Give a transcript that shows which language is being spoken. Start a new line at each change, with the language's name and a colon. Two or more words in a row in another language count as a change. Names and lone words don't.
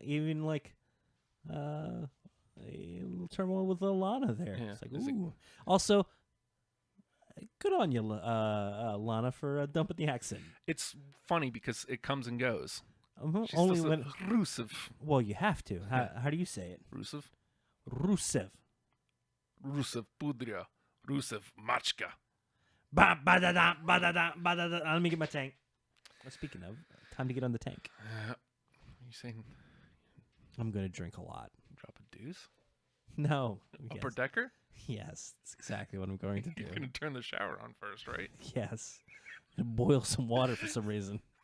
English: even like a little turmoil with Lana there. Yeah, It's like, is it- ooh. Also, good on you, Lana, for dumping the accent. It's funny because it comes and goes. She's Only supposed when to, Rusev. well, you have to. How do you say it? Rusev. Rusev. Rusev Pudria. Rusev Machka. Ba ba da da ba da da ba da da. Let me get my tank. Well, speaking of, time to get on the tank. You saying I'm gonna drink a lot. drop a deuce? No. Upper Yes. decker? Yes, that's exactly what I'm going to do. You're going to turn the shower on first, right? Yes. Boil some water for some reason.